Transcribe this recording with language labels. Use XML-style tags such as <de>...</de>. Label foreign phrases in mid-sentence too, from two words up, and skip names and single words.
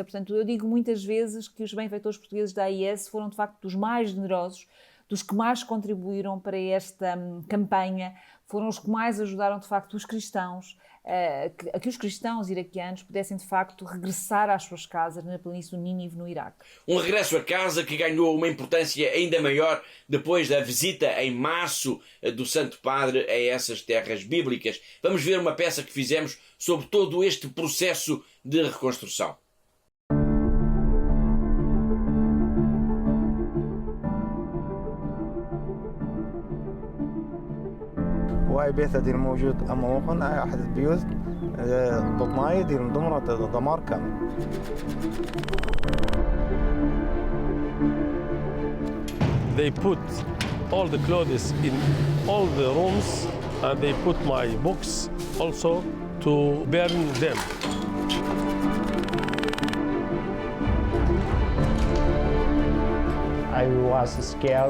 <pt>Portanto, eu digo muitas vezes que os benfeitores portugueses da AIS foram, de facto, dos mais generosos, dos que mais contribuíram para esta campanha, foram os que mais ajudaram, de facto, os cristãos, a que os cristãos iraquianos pudessem, de facto, regressar às suas casas na planície do Nínive, no Iraque. Um regresso a casa que ganhou uma importância ainda maior depois da visita em março do Santo Padre a essas terras bíblicas. Vamos ver uma peça que fizemos sobre todo este processo de reconstrução.</pt> <ar>وهاي بيتها دير موجود أمامكم هاي أحد البيوت ضماية دير مدمرة دمار كامل.</ar> <en>They put all the clothes in all the rooms and they put my books also to burn them. I was scared.</en>